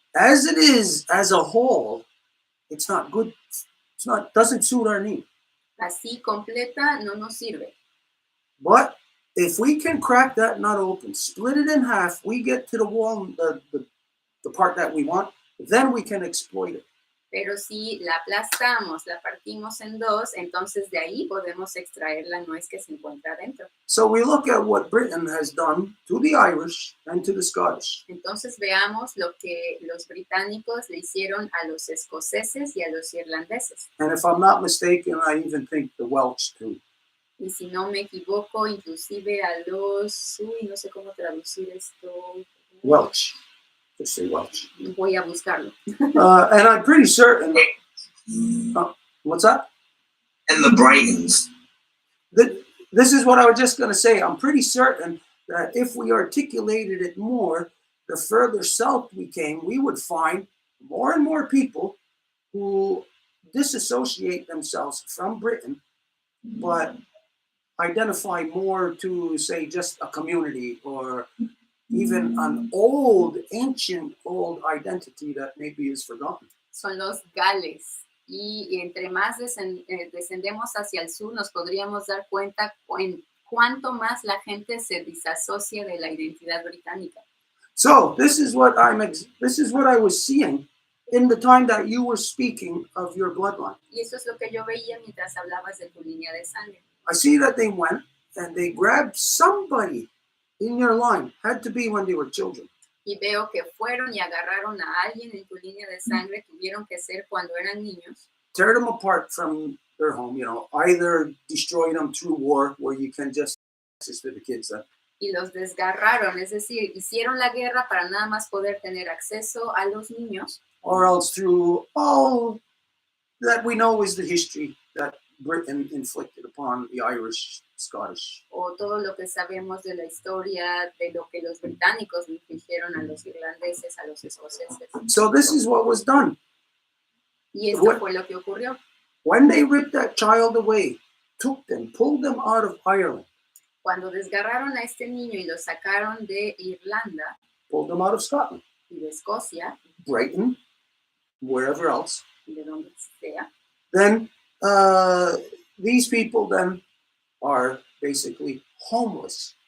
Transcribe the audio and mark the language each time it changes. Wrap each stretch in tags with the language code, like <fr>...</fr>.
<en>As it is, as a whole, it's not good. It's not, doesn't suit our need.</en> <es>Así completa no nos sirve.</es> <en>But if we can crack that nut open, split it in half, we get to the wall, the part that we want, then we can exploit it.</en> <es>Pero si la aplastamos, la partimos en dos, entonces de ahí podemos extraer la nuez que se encuentra dentro.</es> <en>So we look at what Britain has done to the Irish and to the Scottish.</en> <es>Entonces veamos lo que los británicos le hicieron a los escoceses y a los irlandeses.</es> <en>And if I'm not mistaken, I even think the Welsh too.</en> <es>Y si no me equivoco, inclusive a los... no sé cómo traducir esto.</es> <en>Welsh. Just say Welsh.</en> <es>Voy a buscarlo.</es> <en>And I'm pretty certain. What's that? And the Brightons. This is what I was just going to say. I'm pretty certain that if we articulated it more, the further south we came, we would find more and more people who disassociate themselves from Britain, but identify more to, say, just a community or even an old, ancient, old identity that maybe is forgotten.</en> <es>Son los Gales. Y entre más descendemos hacia el sur, nos podríamos dar cuenta en cuánto más la gente se disasocia de la identidad británica.</es> <en>So this is what I was seeing in the time that you were speaking of your bloodline.</en> <es>Y eso es lo que yo veía mientras hablabas de tu línea de sangre.</es> <en>I see that they went and they grabbed somebody in your line. Had to be when they were children.</en> <es>Y veo que fueron y agarraron a alguien en tu línea de sangre, tuvieron que ser cuando eran niños.</es> <en>Tear them apart from their home, either destroy them through war where you can just access to the kids.</en> <es>Y los desgarraron, es decir, hicieron la guerra para nada más poder tener acceso a los niños.</es> <en>Or else through all that we know is the history that Britain inflicted upon the Irish, Scottish.</en> <es>O todo lo que sabemos de la historia, de lo que los británicos infligieron a los irlandeses, a los escoceses.</es> <en>So this is what was done.</en> <es>Y esto fue lo que ocurrió.</es> <en>When they ripped that child away, took them, pulled them out of Ireland.</en> <es>Cuando desgarraron a este niño y lo sacaron de Irlanda,</es> <en>pulled them out of Scotland,</en> <es>y de Escocia,</es> <en>Brighton, wherever else.</en> <es>y de donde sea,</es> <en>Then these people then are basically homeless.</en>